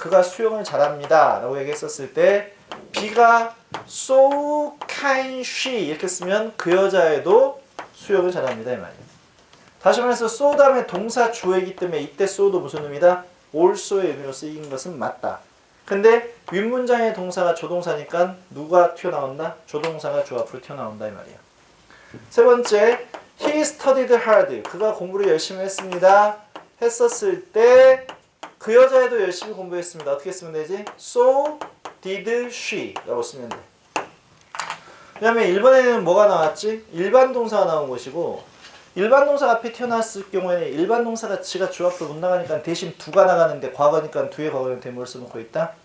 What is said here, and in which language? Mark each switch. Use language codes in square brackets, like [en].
[ko] 그가 수영을 잘합니다. 라고 얘기했었을 때 B가 [en] so can she [ko] 이렇게 쓰면 그 여자애도 수영을 잘합니다. 이 말이에요. 다시 말해서 so 다음에 동사 주어이기 때문에 이때 so도 무슨 의미다? also의 의미로 쓰인 것은 맞다. 근데 윗문장의 동사가 조동사니까 누가 튀어나온다? 조동사가 주 앞으로 튀어나온다 이 말이야. 세 번째, [en] he studied hard. [ko] 그가 공부를 열심히 했습니다. 했었을 때 그 여자애도 열심히 공부했습니다. 어떻게 쓰면 되지? [en] So did she [ko] 라고 쓰면 돼. 왜냐면 1번에는 뭐가 나왔지? 일반 동사가 나온 것이고 일반 동사 앞에 튀어나왔을 경우에는 일반 동사가 지가 주 앞으로 못 나가니까 대신 두가 나가는데 과거니까 두의 과거한테 뭘 써놓고 있다?